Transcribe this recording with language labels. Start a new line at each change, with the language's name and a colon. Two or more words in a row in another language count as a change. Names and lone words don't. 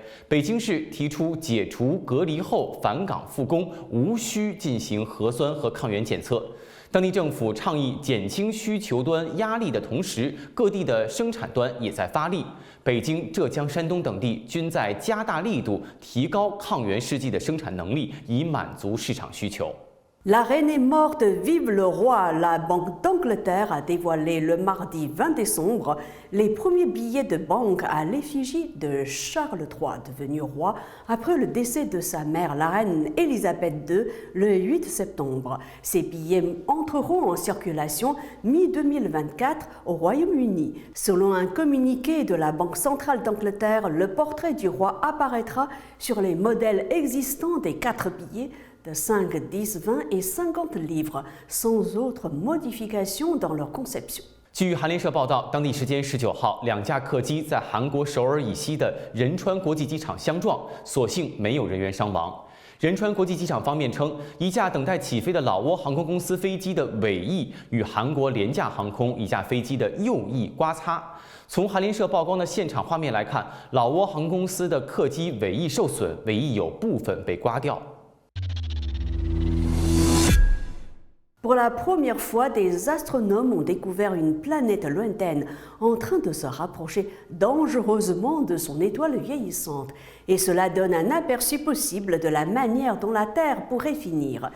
Chinese: 北京市提出解除隔离后返岗复工，无需进行核酸和抗原检测。当地政府倡议减轻需求端压力的同时，各地的生产端也在发力。北京、浙江、山东等地均在加大力度提高抗原试剂的生产能力，以满足市场需求。
French: La reine est morte, vive le roi. La Banque d'Angleterre a dévoilé le mardi 20 décembre les premiers billets de banque à l'effigie de Charles III, devenu roi après le décès de sa mère, la reine Élisabeth II, le 8 septembre. Ces billets entreront en circulation mi-2024 au Royaume-Uni. Selon un communiqué de la Banque centrale d'Angleterre, le portrait du roi apparaîtra sur les modèles existants des 4 billets de 5, 10, 20 et 50 livres, sans autre modification dans leur conception.
Chinese: 据韩联社报道，当地时间19号，2架客机在韩国首尔以西的仁川国际机场相撞，所幸没有人员伤亡。仁川国际机场方面称，一架等待起飞的老挝航空公司飞机的尾翼与韩国廉价航空一架飞机的右翼刮擦。从韩联社曝光的现场画面来看，老挝航空公司的客机尾翼受损，尾翼有部分被刮掉。
French: Pour la première fois, des astronomes ont découvert une planète lointaine en train de se rapprocher dangereusement de son étoile vieillissante. Et cela donne un aperçu possible de la manière dont la Terre pourrait finir.